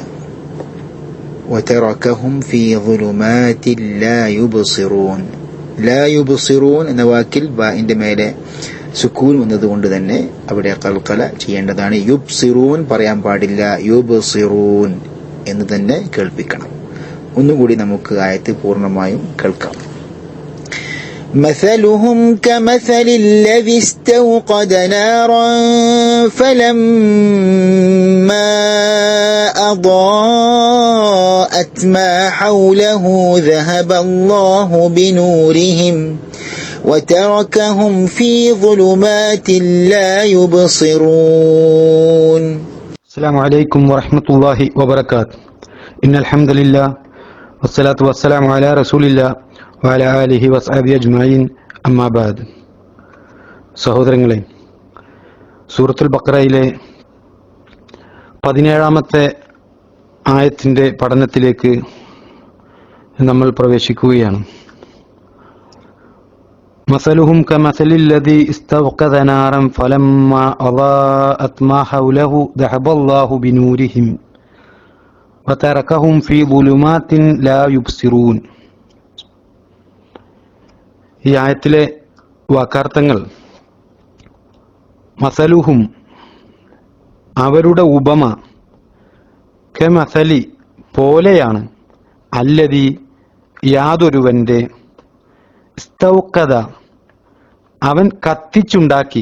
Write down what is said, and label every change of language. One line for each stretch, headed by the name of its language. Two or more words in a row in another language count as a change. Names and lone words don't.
Arabic: وتركهم في ظلمات لا يبصرون. لا يبصرون
Malayalam: എന്ന വാക്കിൽ ബാഇന്റെ മേലെ സുക്കൂൻ വന്നതുകൊണ്ട് തന്നെ അവിടെ ഖൽഖല ചെയ്യേണ്ടതാണ്. യുബ്സിറൂൻ പറയാൻ പാടില്ല, യുബ്സിറൂൻ എന്ന് തന്നെ കേൾപ്പിക്കണം. ഒന്നുകൂടി നമുക്ക് ആയത്ത് പൂർണ്ണമായും കേൾക്കാം.
Arabic: مثلهم كمثل الذي استوقد نارا فلما أضاءت ما حوله ذهب الله بنورهم وتركهم في ظلمات لا يبصرون. السلام عليكم ورحمة الله وبركاته. إن الحمد لله والصلاة والسلام على رسول الله وعلى آله وصحبه أجمعين. أما بعد.
Malayalam: സഹോദരങ്ങളെ, സൂറത്തുൽ ബഖറയിലെ 17-ാമത്തെ ആയത്തിന്റെ പഠനത്തിലേക്ക് നമ്മൾ പ്രവേശിക്കുകയാണ്.
Arabic: مثلهم كمثل الذي استوقد نارا فلما أضاءت ما حوله ذهب الله بنورهم وتركهم في ظلمات لا يبصرون.
Malayalam: ഈ ആയത്തിലെ വാക്കാർത്ഥങ്ങൾ മസലുഹും അവരുടെ ഉപമ, കമസലി പോലെയാണ്, അല്ലദി യാതൊരുവന്റെ, ഇസ്തൗഖദ അവൻ കത്തിച്ചുണ്ടാക്കി,